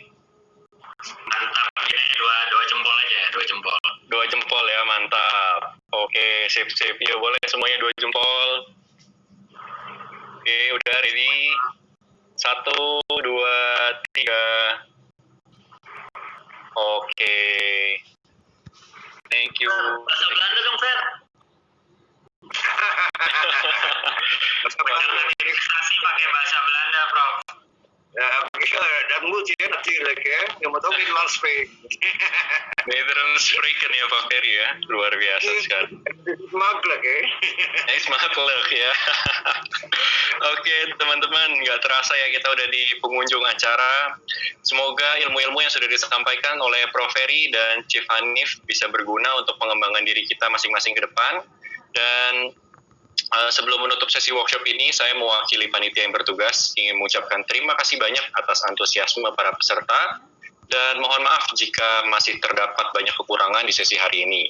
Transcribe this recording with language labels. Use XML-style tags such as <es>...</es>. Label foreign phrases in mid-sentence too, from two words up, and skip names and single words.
<id>Mantap, ini dua jempol aja ya, 2 jempol. 2 jempol ya, mantap. Oke, sip. Ya boleh semuanya 2 jempol. Oke, udah ready. 1, 2, 3. Oke.</id> <en>Thank you.</en> <id>Bahasa Belanda dong, Fer. Registrasi pakai bahasa Belanda, Prof.</id> <nl>Ja, dat moet je natuurlijk hè. Je moet ook Nederlands spreken. Nederlands spreken</nl> <id>ya Pak Ferry ya, luar biasa sekali.</id> <nl>Makkelijk hè.</nl> <id>Nice makkelijk ya. Oke teman-teman, nggak terasa ya kita udah di pengunjung acara. Semoga ilmu-ilmu yang sudah disampaikan oleh Prof Ferry dan Chief Hanif bisa berguna untuk pengembangan diri kita masing-masing ke depan. Dan sebelum menutup sesi workshop ini, saya mewakili panitia yang bertugas ingin mengucapkan terima kasih banyak atas antusiasme para peserta dan mohon maaf jika masih terdapat banyak kekurangan di sesi hari ini.</id>